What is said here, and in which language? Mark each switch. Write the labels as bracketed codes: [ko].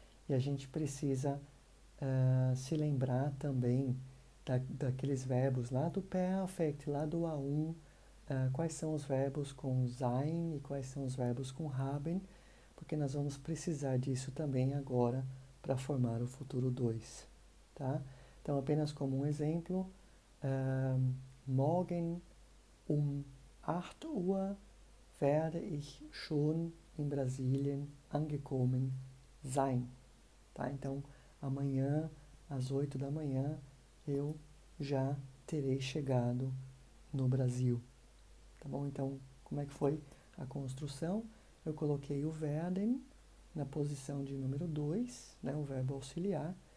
[pt] E a gente precisa se lembrar também daqueles verbos lá do perfect, lá do A1, quais são os verbos com sein e quais são os verbos com haben, porque nós vamos precisar disso também agora para formar o futuro 2. Tá? Então, apenas como um exemplo, [de] morgen 8 Uhr werde ich schon in Brasilien angekommen sein. [pt] Tá? Então, amanhã, às 8 da manhã, eu já terei chegado no Brasil. Tá bom? Então, como é que foi a construção? Eu coloquei o werden na posição de número 2, né, o verbo auxiliar.